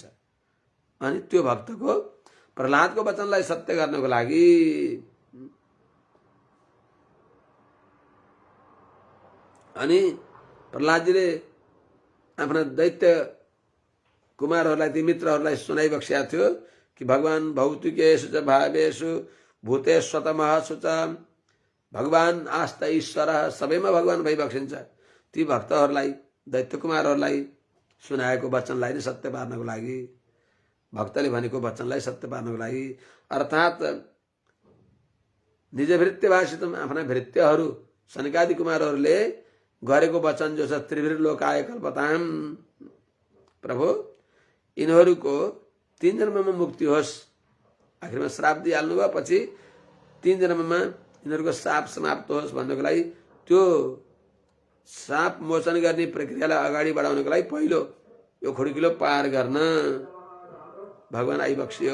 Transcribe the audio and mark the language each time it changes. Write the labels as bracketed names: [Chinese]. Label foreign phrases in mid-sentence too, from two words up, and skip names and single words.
[Nepali] अनि त्यो भक्तको प्रहलादको वचनलाई सत्य गर्नको लागि अनि प्रहलादजीले आफ्ना दैत्य कुमारहरूलाई, ती मित्रहरूलाई सुनाइबक्सेको थियो कि भगवान [Sanskrit] भौतिकेषु च भावेषु भूतेष्वतमः सुच, [Nepali] भगवान आस्था ईश्वर, सबैमा भगवान भइबक्सिन्छ। ती भक्तहरूलाई, दैत्य कुमारहरूलाई सुनाएको वचनलाई नै सत्य पार्नको लागि, भक्तले भनेको वचनलाई सत्य पार्नको लागि, अर्थात् [Sanskrit] निज भृत्य भाषितम, [Nepali] आफ्ना भृत्यहरू सनकादि कुमारहरूले गरेको वचन जो छ [Sanskrit] त्रिभिर्लोकाय कल्पताम, [Nepali] प्रभु यिनीहरूको 3 जन्ममा मुक्ति होस्। आखिरमा श्राप दिइहाल्नु भयो, पछि 3 जन्ममा यिनीहरूको शाप समाप्त होस् भन्नको लागि, त्यो शाप मोचन गर्ने प्रक्रियालाई अगाडि बढाउनको लागि पहिलो यो खुड्किलो पार गर्न भगवान आइबक्सियो।